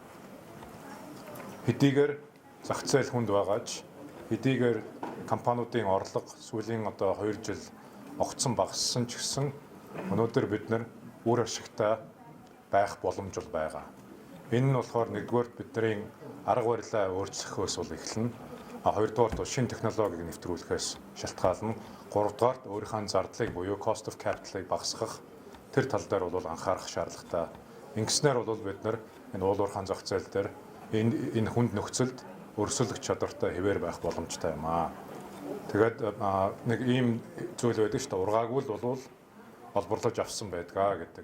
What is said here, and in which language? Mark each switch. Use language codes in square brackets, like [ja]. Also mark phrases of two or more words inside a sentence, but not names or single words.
[mn] Хэдийгээр зах зээл хүнд байгаач, хэдийгээр компаниудын орлого сүүлийн одоо 2 жил огцон багассан ч гэсэн өнөөдөр бид нар үр ашигтай байх боломж байгаа. Энэ нь болохоор нэгдүгээр бидний арга барилаа өөрчлөхөөс бол эхэлнэ. Хоёрдугаар шинэ технологиг нэвтрүүлэхээс шалтгаална. Гуравдугаар өөрийнхөө зардлыг буюу [en] cost of capital- [mn] ыг багасгах тэр тал дээр бол анхаарах шаардлагатай. Ингэснээр бол бид нар энэ уул уурхайн зах зээл дээр энэ хүнд нөхцөлд өрсөлдөх чадвартай хэвээр байх боломжтой юм аа. Тэгээд нэг ийм зүйл байдаг шүү дээ. Ургаагүй л бол олборлож авсан байдгаа гэдэг.